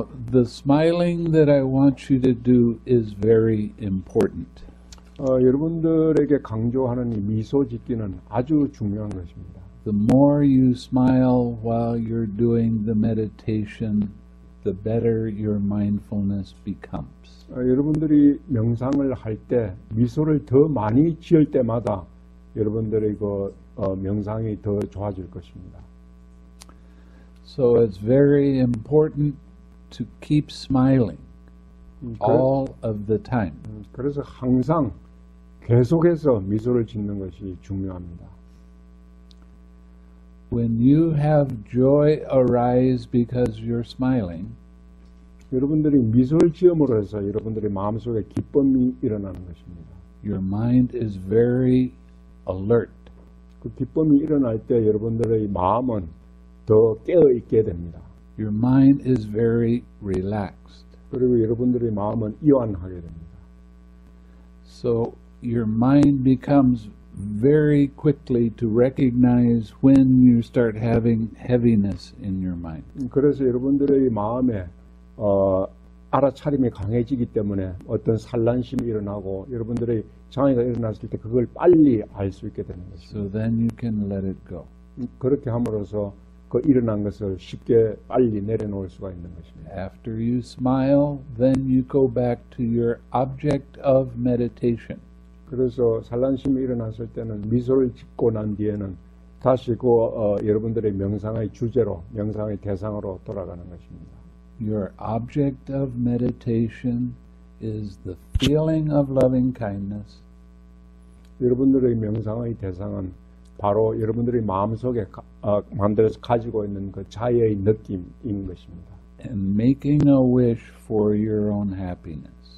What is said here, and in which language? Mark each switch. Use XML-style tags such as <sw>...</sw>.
<en>The smiling that I want you to do is very important.</en> <ko>여러분들에게 강조하는 이 미소 짓기는 아주 중요한 것입니다.</ko> <en>The more you smile while you're doing the meditation, the better your mindfulness becomes.</en> <ko>여러분들이 명상을 할 때 미소를 더 많이 지을 때마다 여러분들의 그 명상이 더 좋아질 것입니다.</ko> <en>So it's very important to keep smiling all of the time.</en> <ko>그래서 항상 계속해서 미소를 짓는 것이 중요합니다.</ko> <en>When you have joy arise because you're smiling,</en> <ko>여러분들이 미소를 지음으로 해서 여러분들의 마음속에 기쁨이 일어나는 것입니다.</ko> <en>your mind is very alert.</en> <ko>그 기쁨이 일어날 때 여러분들의 마음은 더 깨어있게 됩니다.</ko> <en>Your mind is very relaxed.</en> <ko>그리고 여러분들의 마음은 이완하게 됩니다.</ko> <en>So your mind becomes very quickly to recognize when you start having heaviness in your mind.</en> <ko>그래서 여러분들의 마음에 알아차림이 강해지기 때문에 어떤 산란심이 일어나고 여러분들의 장애가 일어났을 때 그걸 빨리 알 수 있게 되는 것입니다.</ko> <en>So then you can let it go.</en> <ko>그렇게 함으로써 그 일어난 것을 쉽게 빨리 내려놓을 수가 있는 것입니다.</ko> <en>After you smile, then you go back to your object of meditation.</en> <ko>그래서 산란심이 일어났을 때는 미소를 짓고 난 뒤에는 다시 그 여러분들의 명상의 주제로, 명상의 대상으로 돌아가는 것입니다.</ko> <en>Your object of meditation is the feeling of loving kindness.</en> <ko>여러분들의 명상의 대상은 바로 여러분들의 마음속에 만들어서 가지고 있는 그 자유의 느낌인 것입니다.</ko> <en>And making a wish for your own happiness.</en>